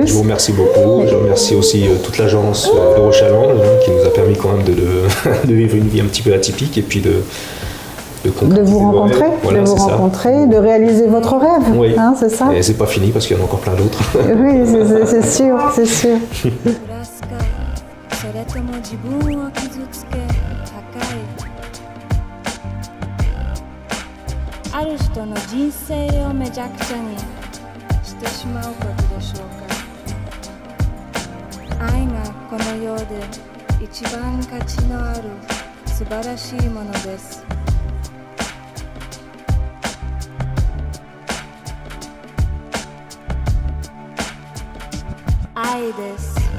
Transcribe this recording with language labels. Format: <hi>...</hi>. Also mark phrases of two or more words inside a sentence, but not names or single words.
<fr>Je vous remercie beaucoup. Je remercie aussi toute l'agence Eurochallenge qui nous a permis quand même de vivre une vie un petit peu atypique et puis de vous rencontrer, voilà, de réaliser votre rêve, oui. Hein, c'est ça? Et c'est pas fini parce qu'il y en a encore plein d'autres. Oui, c'est sûr, c'est sûr.</fr> <ja>それとも自分を傷つけ破壊ある人の人生をめちゃくちゃにしてしまうことでしょうか愛がこの世で一番価値のある素晴らしいものです愛です</ja>